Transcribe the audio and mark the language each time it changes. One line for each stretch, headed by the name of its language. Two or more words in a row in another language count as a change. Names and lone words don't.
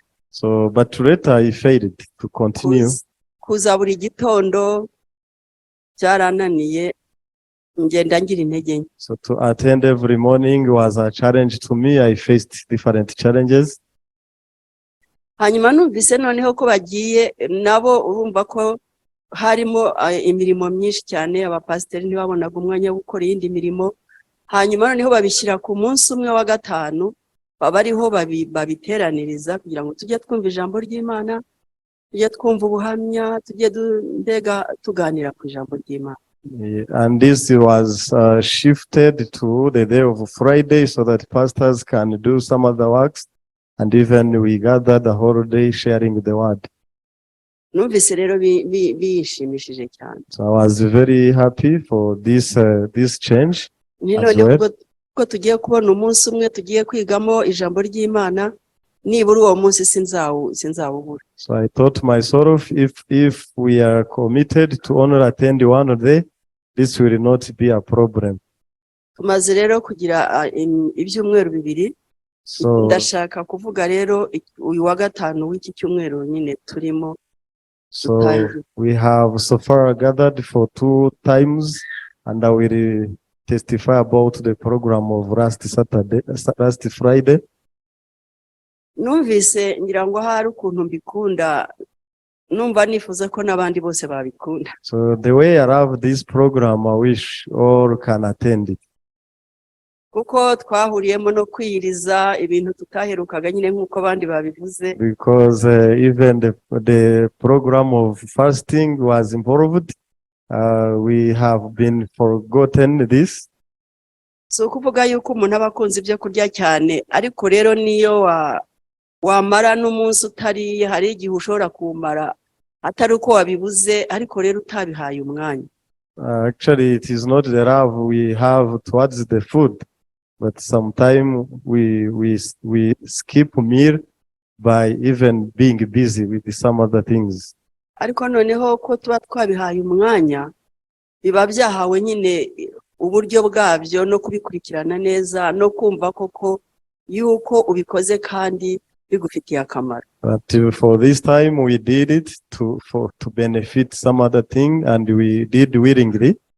English: So but later I failed to continue.
Kinyarwanda: Kuza buri gitondo byarananiye, ngenda ngira intege nke.
English: So to attend every morning was a challenge to me. I faced different challenges.
Kinyarwanda: Hanyuma numvise noneho ko bagiye nabo, urumva ko harimo imirimo myinshi cyane, abapasiteri ntibabonaga umwanya wo gukora iyindi mirimo. Hanyuma noneho babishyira ku munsi umwe wa gatanu, babariho babiteraniriza kugira ngo tujye twumva ijambo ry'Imana, tujye twumva ubuhamya, tujye mbega tuganira ku ijambo ry'Imana.
English: And this was shifted to the day of Friday so that pastors can do some other works, and even we gather the whole day sharing the word.
Kinyarwanda: Numvise rero bishimishije cyane.
English: So I was very happy for this change.
Kinyarwanda: Ko tugiye kubona umunsi umwe tugiye kwigamo ijambo ry'Imana, nibura uwo munsi sinzawubura.
English: So I thought myself, if we are committed to only attend one day, this will not be a problem.
Kinyarwanda: Tumaze rero kugira ibyumweru bibiri. So ndashaka kuvuga rero uyu wa gatanu w'iki cyumweru nyine turimo.
English: So we have so far gathered for 2 times, and I will testify about the program of last Friday.
Kinyarwanda: Numvise ngira ngo hari ukuntu mbikunda, numva nifuza ko n'abandi bose babikunda.
English: So the way I love this program, I wish all can attend it.
Kinyarwanda: Kuko twahuriyemo no kwiyiriza ibintu tutaherukaga nyine nk'uko abandi babivuze.
English: Because even the program of fasting was involved. We have been forgotten this.
Kinyarwanda: So kuvuga yuko umuntu aba akunze ibyo kurya cyane, ariko rero niyo wamara n'umunsi utariye, hari igihe ushobora kumara atari uko wabibuze ariko rero utabihaye umwanya.
English: Actually, it is not the love we have towards the food, but sometimes we skip meal by even being busy with some other things.
Kinyarwanda: Ariko noneho ko tuba twabihaye umwanya, biba byahawe nyine uburyo bwabyo no kubikurikirana neza no kumva koko yuko ubikoze kandi bigufitiye akamaro.
English: But for this time, we did it to benefit some other thing, and we did willingly.